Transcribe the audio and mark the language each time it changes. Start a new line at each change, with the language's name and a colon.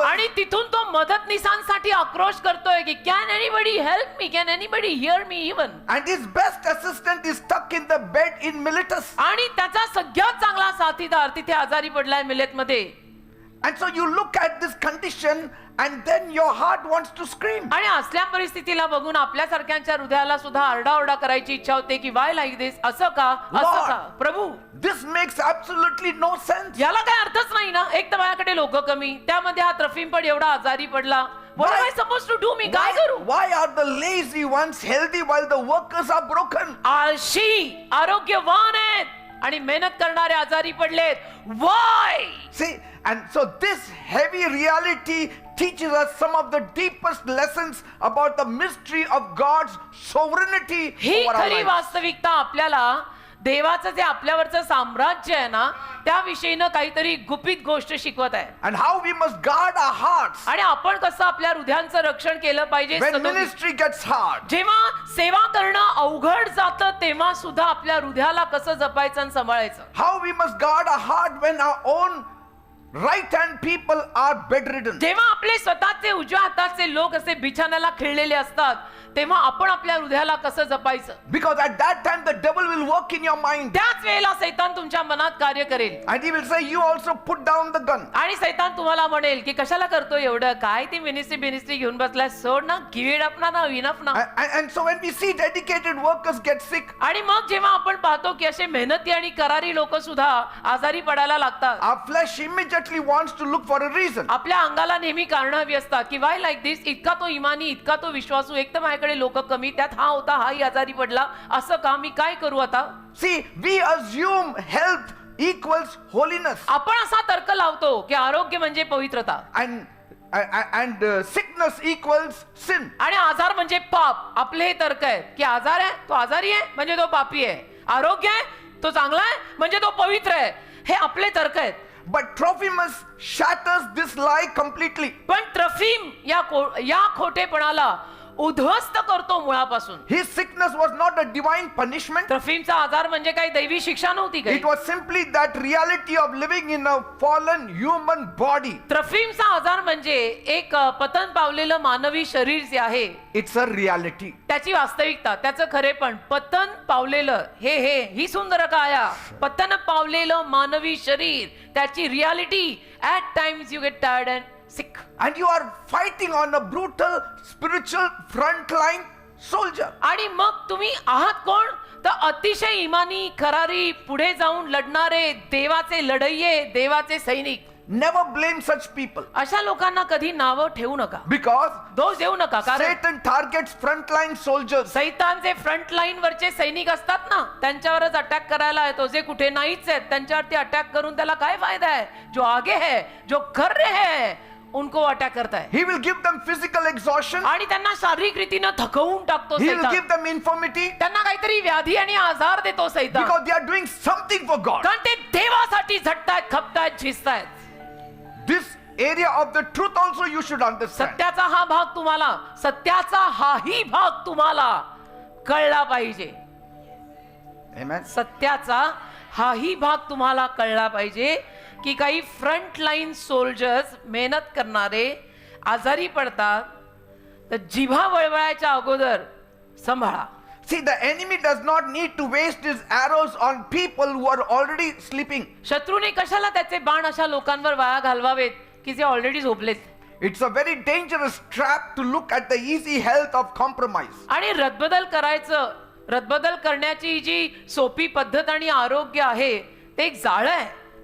Marathi: आणि तिथून तो मदतनीसांसाठी आक्रोश करतोय की
English: Can anybody help me, can anybody hear me even. And his best assistant is stuck in the bed in Miletus.
Marathi: आणि त्याचा सगळ्यात चांगला साथीदार तिथे आजारी पडलाय मिलेतमध्ये.
English: And so you look at this condition and then your heart wants to scream.
Marathi: आणि असल्या परिस्थितीला बघून आपल्यासारख्यांच्या हृदयाला सुद्धा आरडाओरडा करायची इच्छा होते की
English: Why like this.
Marathi: असं का, असं का प्रभू?
English: This makes absolutely no sense.
Marathi: याला काय अर्थच नाही ना. एक तर माझ्याकडे लोक कमी, त्यामध्ये हा त्रफीम पण एवढा आजारी पडला.
English: What am I supposed to do?
Marathi: मी काय करू?
English: Why are the lazy ones healthy while the workers are broken?
Marathi: आळशी आरोग्यवान आहेत आणि मेहनत करणारे आजारी पडलेत.
English: Why? See, and so this heavy reality teaches us some of the deepest lessons about the mystery of God's sovereignty
Marathi: he
English: over our
Marathi: खरी
English: lives.
Marathi: वास्तविकता आपल्याला देवाचं जे आपल्यावरचं साम्राज्य आहे ना त्याविषयीनं काहीतरी गुपित गोष्ट शिकवत आहे
English: And how we must guard our hearts
Marathi: आणि आपण कसं आपल्या हृदयांचं रक्षण केलं पाहिजे
English: when
Marathi: सदोदित.
English: ministry gets hard.
Marathi: जेव्हा सेवा करणं अवघड जातं तेव्हा सुद्धा आपल्या हृदयाला कसं जपायचं आणि सांभाळायचं.
English: How we must guard our heart when our own right hand people are bedridden.
Marathi: जेव्हा आपले स्वतःचे उजव्या हाताचे लोक असे बिछाण्याला खिळलेले असतात तेव्हा आपण आपल्या हृदयाला कसं जपायचं.
English: Because at that time the devil will work in your mind
Marathi: त्याच वेळेला सैतान तुमच्या मनात कार्य करेल
English: and he will say you also put down the gun.
Marathi: आणि सैतान तुम्हाला म्हणेल की कशाला करतो एवढं, काय ती मिनिस्ट्री घेऊन बसलाय, सोड ना,
English: Give it up ना, enough ना. And so when we see dedicated workers get sick,
Marathi: आणि मग जेव्हा आपण पाहतो की असे मेहनती आणि करारी लोक सुद्धा आजारी पडायला लागतात
English: our flesh immediately wants to look for a reason.
Marathi: आपल्या अंगाला नेहमी कारण हवी असतात की
English: why like this,
Marathi: इतका तो इमानी, इतका तो विश्वासू, एक तर माझ्याकडे लोक कमी, त्यात हा होता, हाही आजारी पडला, असं का, मी काय करू आता.
English: See, we assume health equals holiness
Marathi: आपण असा तर्क लावतो की आरोग्य म्हणजे पवित्रता
English: and sickness equals sin.
Marathi: आणि आजार म्हणजे पाप. आपले हे तर्क आहेत की आजार आहे तो आजारी आहे म्हणजे तो पापी आहे, आरोग्य आहे तो चांगला आहे म्हणजे तो पवित्र आहे. हे आपले तर्क आहेत.
English: But Trophimus shatters this lie completely.
Marathi: पण ट्रफिम या खोटेपणाला उद्ध्वस्त करतो मुळापासून.
English: His sickness was not a divine punishment.
Marathi: ट्रफिमचा आजार म्हणजे काही दैवी शिक्षा नव्हती काही.
English: It was simply that reality of living in a fallen human body.
Marathi: ट्रफिमचा आजार म्हणजे एक पतन पावलेलं मानवी शरीर जे आहे
English: It's a reality.
Marathi: त्याची वास्तविकता, त्याचं खरेपण. पतन पावलेलं ही सुंदर काया, पतन पावलेलं मानवी शरीर, त्याची reality.
English: At times you get tired and sick. And you are fighting on a brutal spiritual frontline soldier.
Marathi: आणि मग तुम्ही आहात कोण, तर अतिशय इमानी, खरारी, पुढे जाऊन लढणारे देवाचे लढैये, देवाचे सैनिक.
English: Never blame such people.
Marathi: अशा लोकांना कधी नावं ठेवू नका,
English: Because
Marathi: दोष देऊ नका. कारण
English: Satan targets frontline soldiers.
Marathi: सैतान जे फ्रंट लाईन वरचे सैनिक असतात ना त्यांच्यावरच अटॅक करायला येतो. जे कुठे नाहीच आहेत त्यांच्यावरती अटॅक करून त्याला काय फायदा है.
Hindi: जो आगे है, जो कर रहे हैं, उनको अटॅक करताय.
English: He will give them physical exhaustion.
Marathi: आणि त्यांना शारीरिक रीतीनं थकवून टाकतो
English: He will
Marathi: सैतान.
English: give them infirmity
Marathi: त्यांना काहीतरी व्याधी आणि आजार देतो सैतान.
English: because they are doing something for God.
Marathi: कारण ते देवासाठी झटतायत, खपतायत, झिजतायत.
English: This area of the truth also you should understand.
Marathi: सत्याचा हा भाग तुम्हाला, सत्याचा हाही भाग तुम्हाला कळला पाहिजे.
English: Amen.
Marathi: सत्याचा हाही भाग तुम्हाला कळला पाहिजे की काही फ्रंट लाईन सोल्जर्स मेहनत करणारे आजारी पडतात तर जिभा वळवळायच्या अगोदर सांभाळा.
English: See, the enemy does not need to waste his arrows on people who are already sleeping.
Marathi: शत्रूने कशाला त्याचे बाण अशा लोकांवर वाया घालवावेत की जे already झोपलेत.
English: It's a very dangerous trap to look at the easy health of compromise.
Marathi: आणि रद्दबदल करण्याची जी सोपी पद्धत आणि आरोग्य आहे ते एक जाळं आहे.